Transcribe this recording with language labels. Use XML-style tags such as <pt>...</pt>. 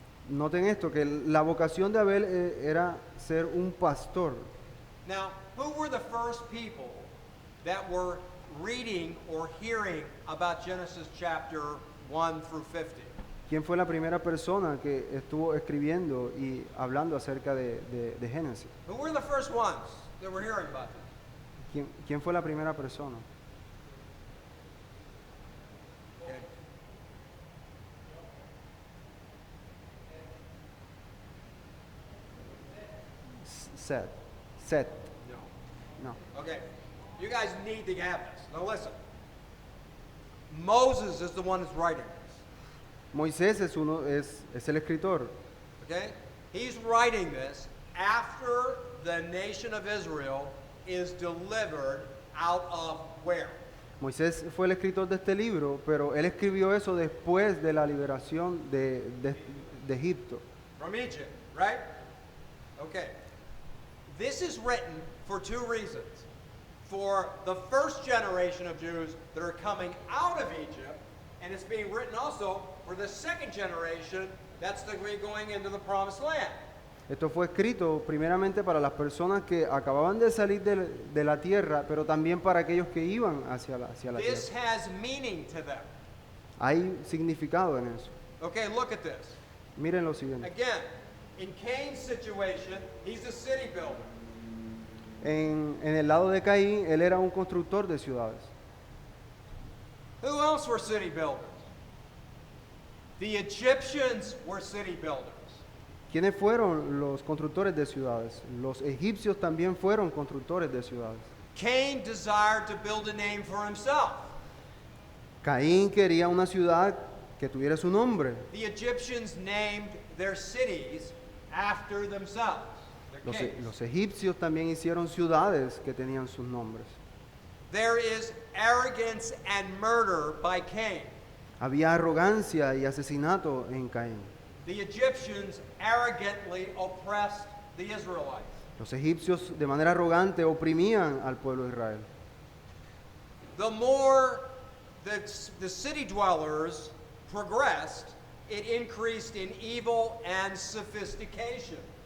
<es>Noten esto, que la vocación de Abel era ser un pastor.</es> <en>Now, who were the first people that were reading or hearing about Genesis chapter 1 through 50?</en> <es>¿Quién fue la primera persona que estuvo escribiendo y hablando acerca de Génesis?</es> <en>Who were the first ones that were hearing about this?</en> <es>¿Quién fue la primera persona?</es> <en>Okay. Set. No. No. Okay. You guys need to have this. Now listen. Moses is the one who's writing this.</en> <es>Moisés es el escritor.</es> <en>Okay? He's writing this after the nation of Israel is delivered out of where?</en> <es>Moisés fue el escritor de este libro, pero él escribió eso después de la liberación de Egipto.</es> <en>From Egypt, right? Okay. This is written for two reasons. For the first generation of Jews that are coming out of Egypt, and it's being written also for the second generation that's to be going into the promised land.</en> <es>Esto fue escrito primeramente para las personas que acababan de salir de la tierra, pero también para aquellos que iban hacia la</es> <en>This</en> <es>tierra.</es> <en>has meaning to them.</en> <es>Hay significado en eso.</es> <en>Okay, look at this.</en> <es>Miren lo siguiente.</es> <en>Again, in Cain's situation, he's a city builder.</en> <es>En el lado de Caín, él era un constructor de ciudades.</es> <en>Who else were city builders? The Egyptians were city builders.</en> <es>¿Quiénes fueron los constructores de ciudades? Los egipcios también fueron constructores de ciudades.</es> <en>Cain desired to build a name for himself.</en> <es>Caín quería una ciudad que tuviera su nombre.</es> <en>The Egyptians named their cities after themselves. Their kings.</en> <es>Los egipcios también hicieron ciudades que tenían sus nombres.</es> <en>There is arrogance and murder by Cain.</en> <es>Había arrogancia y asesinato en Caín.</es> <en>The Egyptians arrogantly oppressed the Israelites.</en> <es>Los egipcios de manera arrogante oprimían al pueblo de Israel.</es> <en>The more the city dwellers progressed, it increased in evil and sophistication.</en>